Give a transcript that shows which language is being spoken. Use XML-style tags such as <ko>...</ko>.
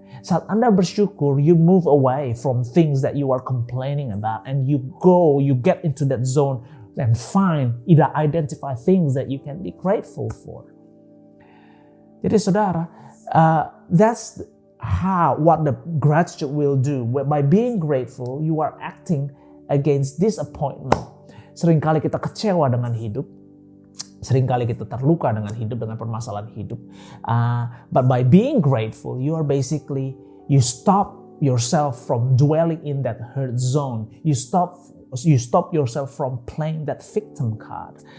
<id>Saat Anda bersyukur,</id> <en>you move away from things that you are complaining about and you get into that zone and identify things that you can be grateful for.</en> <id>Jadi saudara,</id> <en>that's what the gratitude will do. By being grateful, you are acting against disappointment.</en> <id>Seringkali kita kecewa dengan hidup. Seringkali kita terluka dengan hidup, dengan permasalahan hidup.</id> <en>But by being grateful, you stop yourself from dwelling in that hurt zone. You stop yourself from playing that victim card.</en>